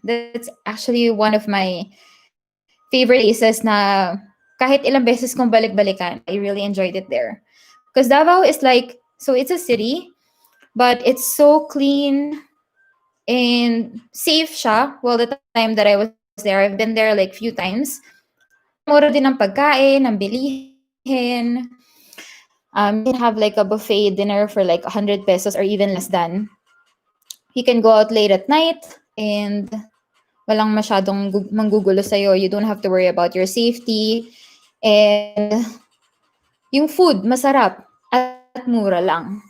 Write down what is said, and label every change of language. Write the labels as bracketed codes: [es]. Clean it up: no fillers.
[en] That's actually one of my favorite places [tl] na kahit ilang beses kong balik-balikan, [en] I really enjoyed it there. Because Davao is like, so it's a city, but it's so clean and safe siya. Well, the time that I was there, I've been there like few times. [tl] Mura din ang pagkain, ang bilihin. [en] You can have like a buffet dinner for like 100 pesos or even less than. You can go out late at night and [tl] walang masyadong manggugulo sa'yo. [en] You don't have to worry about your safety. And yung food, [tl] masarap at mura lang.